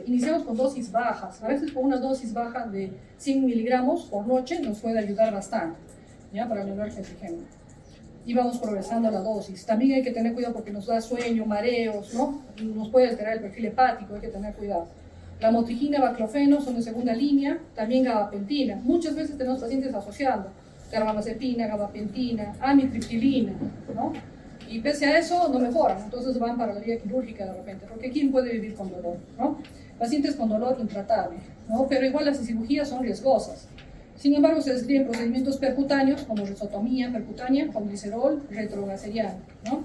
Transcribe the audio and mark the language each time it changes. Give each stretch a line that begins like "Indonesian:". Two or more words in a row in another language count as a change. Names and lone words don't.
Spanish: Iniciamos con dosis bajas, a veces con una dosis baja de 100 miligramos por noche nos puede ayudar bastante, ¿ya? Para la neuralgia trigémina. y vamos progresando la dosis. También hay que tener cuidado porque nos da sueño, mareos, ¿no? Nos puede alterar el perfil hepático, hay que tener cuidado. La motrigina, baclofeno son de segunda línea, también gabapentina. Muchas veces tenemos pacientes asociando carbamazepina, gabapentina, amitriptilina, ¿no? Y pese a eso no mejoran, entonces van para la vía quirúrgica de repente, porque ¿quién puede vivir con dolor, ¿no? Pacientes con dolor intratable, ¿no? Pero igual las cirugías son riesgosas. Sin embargo, se describen procedimientos percutáneos como risotomía percutánea con glicerol retrogliceriano, ¿no?